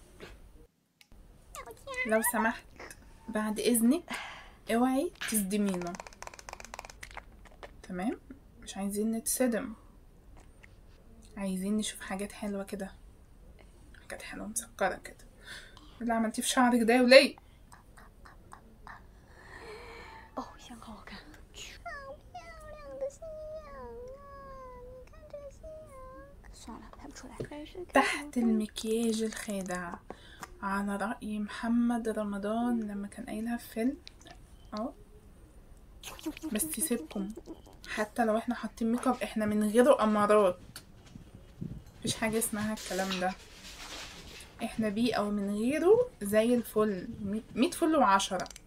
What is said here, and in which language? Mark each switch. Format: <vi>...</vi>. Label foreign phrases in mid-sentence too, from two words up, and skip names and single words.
<ar>لو سمحت بعد اذنك اوعي تصدمينا، تمام؟ مش عايزين نتصدم، عايزين نشوف حاجات حلوة كده، حاجات حلوة مسكرة كده. اللي عملتيه في شعرك ده يا وليه؟</ar> <zh>哦，香好好看，好漂亮的夕阳啊！你看这个夕阳。算了，拍不出来。</zh> <ar>تحت المكياج الخادع، على رأي محمد رمضان لما كان قايلها في فيلم. بس سيبكم، حتى لو احنا حاطين ميك اب احنا من غيره امارات، مفيش حاجة اسمها الكلام ده، احنا بيه او من غيره زي الفل، 100 فل و10.</ar>